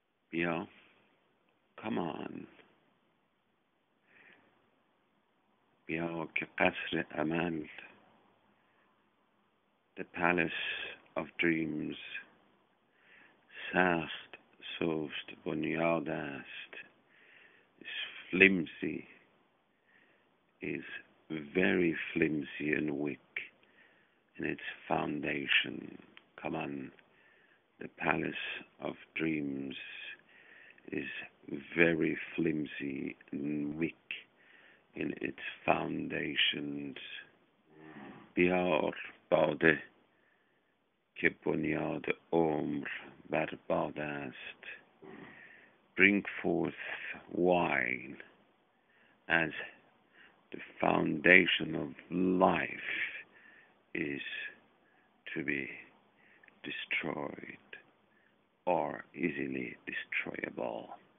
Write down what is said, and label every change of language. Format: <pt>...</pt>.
<fa>بیا،</fa> <en>come on.</en> <fa>بیا که قصر عمل،</fa> <en>the palace of dreams،</en> <fa>سخت سست بنیاد است.</fa> <en>is flimsy, is very flimsy and weak in its foundation. Come on, the palace of dreams is very flimsy and weak in its foundations.</en> <fa>بیار باده که بنیاد عمر بر باده است.</fa> <en>Bring forth wine as the foundation of life is to be destroyed or easily destroyable.</en>